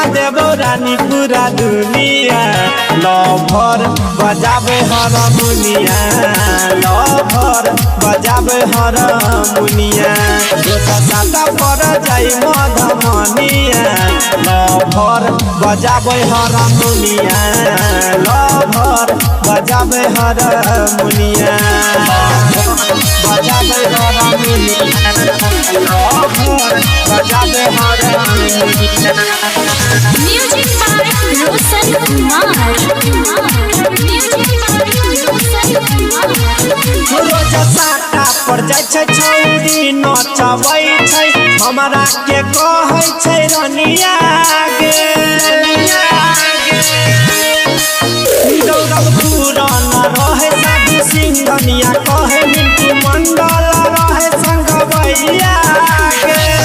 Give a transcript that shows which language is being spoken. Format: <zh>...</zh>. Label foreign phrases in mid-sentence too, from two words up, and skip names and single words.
<mai>देबो रानी पूरा दुनिया लभर बजाबै हारमोनिया लभर बजाबै हारमोनिया रोज साटा पर जाई मधुमनिया लभर बजाबै हारमोनिया लभर बजाबै हारमोनिया बजाबै हारमोनिया लभर बजाबै हारमोनिया</mai> <en>Music by Roshan Kumar</en> <mai>रोज साटा पर जाय छै छौरी नचबै छै हमरा के कहै छै रनिया गे दौड़ब पूरन रहे साधु सिंघनिया कहे मिंटू मंडल रहे संगबैया गे</mai>